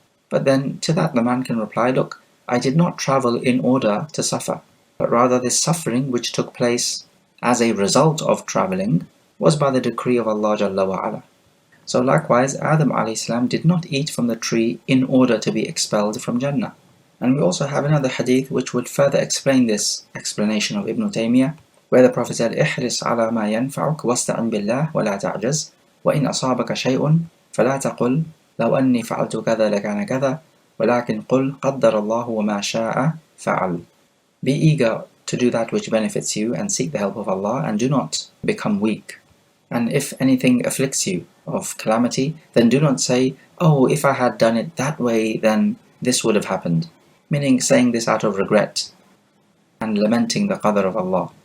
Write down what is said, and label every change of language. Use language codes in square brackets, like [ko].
[en] But then to that the man can reply, look, I did not travel in order to suffer, but rather this suffering which took place as a result of traveling was by the decree of Allah Jalla wa Ala. So likewise, Adam a.s. did not eat from the tree in order to be expelled from Jannah. And we also have another hadith which would further explain this explanation of Ibn Taymiyyah, where the Prophet said, [ar] احرص على ما ينفعك واستعن بالله ولا تعجز وإن أصابك شيء فلا تقل لو أني فعلت كذا لكان كذا ولكن قل قدر الله وما شاء فعل. [en] Be eager to do that which benefits you and seek the help of Allah, and do not become weak. And if anything afflicts you of calamity, then do not say, oh, if I had done it that way, then this would have happened. Meaning saying this out of regret and lamenting the qadr of Allah.